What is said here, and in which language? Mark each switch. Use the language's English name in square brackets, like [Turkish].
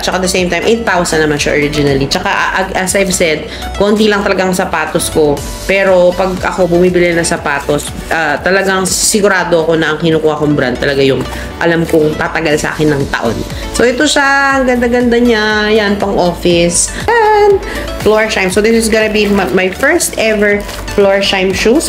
[Filipino] Tsaka [English] at the same time, [Filipino] 8,000 naman siya originally. Tsaka, [English] as I've said, [Filipino] konti lang talagang sapatos ko. Pero, pag ako bumibili ng sapatos, talagang sigurado ako na ang kinukuha kong brand talaga yung alam kong tatagal sa akin ng taon. So, ito siya. Ang ganda-ganda niya. Yan, pang office. [English] And, floor shine. So, this is gonna be my first ever floor shine shoes.